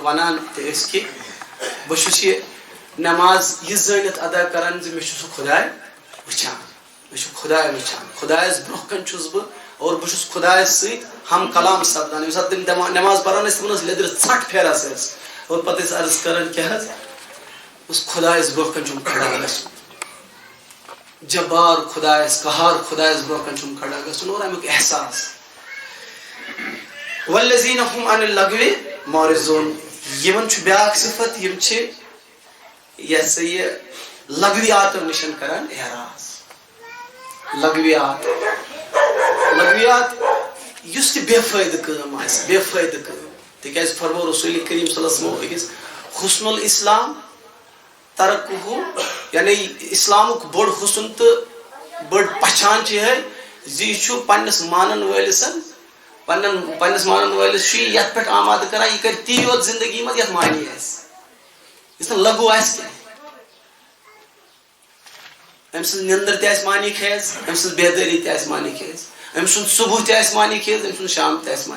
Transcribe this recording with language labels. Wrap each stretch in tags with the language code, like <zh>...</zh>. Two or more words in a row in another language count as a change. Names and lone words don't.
<ks>ونان تہِ ٲسۍ کہِ بہٕ چھُس یہِ نٮ۪ماز یہِ زٲنِتھ ادا کران زِ مےٚ چھُ سُہ خۄداے وٕچھان مےٚ چھُ خۄداے وٕچھان خۄدایس برونٛہہ کَنۍ چھُس بہٕ اور بہٕ چھُس خۄدایس سۭتۍ ہم کلام سپدان ییٚمہِ ساتہٕ تِم نٮ۪ماز پران ٲسۍ تِمن ٲس لیٚدرِ ژھٹھ پھیران سٲرسٕے اور پتہٕ ٲسۍ عرض کران کیاہ حظ اوس خۄدایس برونٛہہ کَنۍ چھُم کھڑا گژھُن جبار خۄدایس قہار خۄدایس برونٛہہ کَنۍ چھُم کھڑا گژھُن اور امیُک احساس</ks> <ar>والذین هم عن اللغو معرضون</ar> <ks>یِمن چھُ بیاکھ صفت یِم چھِ یہِ ہسا یہِ لغویاتو نِش کران احراز لغویات یُس تہِ بے فٲیدٕ کٲم آسہِ بے فٲیدٕ کٲم تِکیازِ فرمو رسول کریم</ks> <ar>صلی اللہ علیہ وسلم</ar> <ks>أکِس</ks> <ar>حسن الاسلام ترکہُ</ar> <ks>یعنی اسلامُک بوٚڑ حسن تہٕ بٔڑ پہچان چھِ یِہے زِ یہِ چھُ پننِس مانن وٲلِس پننِس مانن وٲلِس چھُ یہِ یتھ پٮ۪ٹھ آمادٕ کران یہِ کرِ تی یوت زندگی منٛز یتھ معنی آسہِ یُس نہٕ لغو آسہِ کینٛہہ أمۍ سٕنٛز نِندٕر تہِ آسہِ معنی خیز أمۍ سٕنٛز بیدٲری تہِ آسہِ معنی خیز أمۍ سُنٛد صبح تہِ آسہِ معنی خیز أمۍ سُنٛد شام تہِ آسہِ</ks>